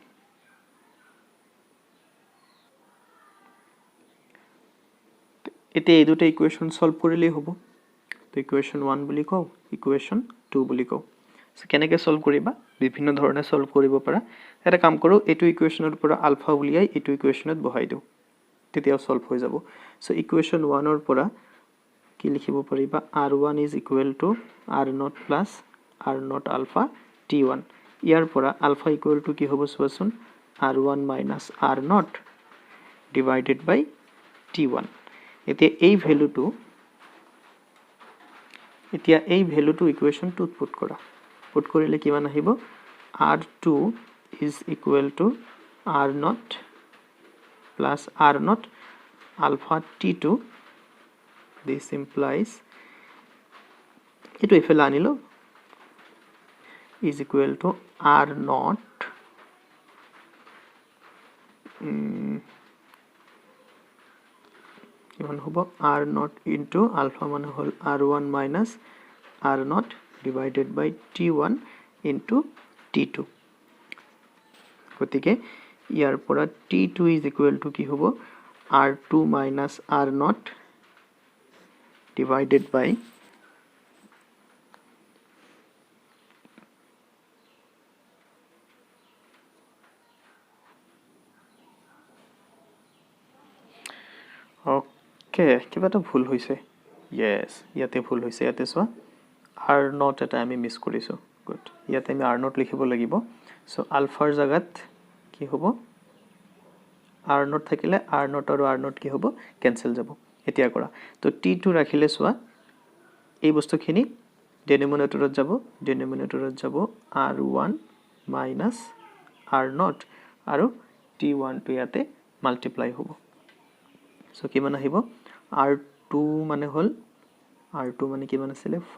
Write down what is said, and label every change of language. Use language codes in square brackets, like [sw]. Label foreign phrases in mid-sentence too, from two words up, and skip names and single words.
[as] এতিয়া এই দুটা ইকুয়েশন সলভ কৰিলেই হ'ব তো ইকুয়েশন 1 বুলি কও ইকুয়েশন 2 বুলি কও সো কেনেকৈ সলভ কৰিবা বিভিন্ন ধৰণে সলভ কৰিব পাৰা এটা কাম কৰো এটো ইকুয়েশনৰ পৰা আলফা উলিয়াই এটো ইকুয়েশনত বহাই দিও তেতিয়া সলভ হৈ যাব সো ইকুয়েশন 1 ৰ পৰা কি লিখিব পাৰিবা [en] R1 is equal to R0 plus R0 alpha T1 [as] ইয়াৰ পৰা আলফা [en] equal to [as] কি হ'ব সোৱাচোন [en] R1 minus R0 divided by T1 [as] এতিয়া এই ভ্যালুটো ইকুয়েশন 2 পুট কৰা পুট কৰিলে কিমান আহিব [en] R2 is equal to R0 plus R0 alpha T2 this implies itu ifela anilo is equal to R0 [as] কিমান হ'ব [en] R0 into alpha [as] মানে হল [en] R1 minus R0 divided by T1 into T2 [as] গতিকে ইয়াৰ পৰা [en] T2 is equal to [as] কি হ'ব [en] R2 minus R0 divided by [as] ওকে কিবা এটা ভুল হৈছে yes ইয়াতে ভুল হৈছে ইয়াতে চোৱা R0 এটা আমি মিস কৰিছো গুড ইয়াতে আমি R0 লিখিব লাগিব সো আলফাৰ জাগাত কি হ'ব R0 থাকিলে R0 আৰু R0 কি হ'ব ক্যান্সেল যাব এতিয়া কৰা তো T2 ৰাখিলে চোৱা এই বস্তুখিনি ডিনোমিনেটৰত যাব [en] R1 minus R0 [as] আৰু T1 টো ইয়াতে মাল্টিপ্লাই হ'ব সো কিমান আহিব R2 মানে হল R2 মানে কিমান আছিল